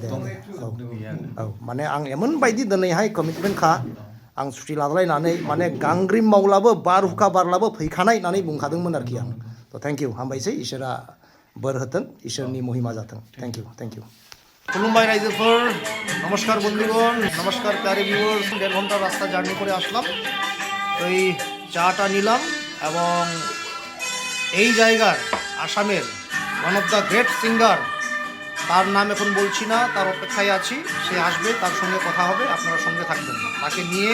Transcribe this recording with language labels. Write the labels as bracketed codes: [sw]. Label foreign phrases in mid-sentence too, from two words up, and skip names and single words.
[brx] गैया औ माने आं एमोन बायदि दिनैहाय कमिटमेन्ट खा आं सुटि लालायनानै माने गांग्रिम मावलाबो बारहुंखा बारलाबो फैखानाय होननानै बुंखादोंमोन आरोखि आं थ' [en] thank you [brx] हामबायसै इसोरा बोर होथों इसोरनि महिमा जाथों [en] thank you [brx] खुलुमबाय रायजोफोर नमस्कार बंधुगण नमस्कार प्यारे ভিউয়ার্স [bn] 1.5 ঘন্টা রাস্তা জার্নি করে আসলাম এই চাটা নিলাম এবং এই জায়গার আসামের [en] one of the great singer [bn] তার নাম এখন বলছি না তার অপেক্ষায় আছি সে আসবে তার সঙ্গে কথা হবে আপনারা সঙ্গে থাকবেন তাকে নিয়ে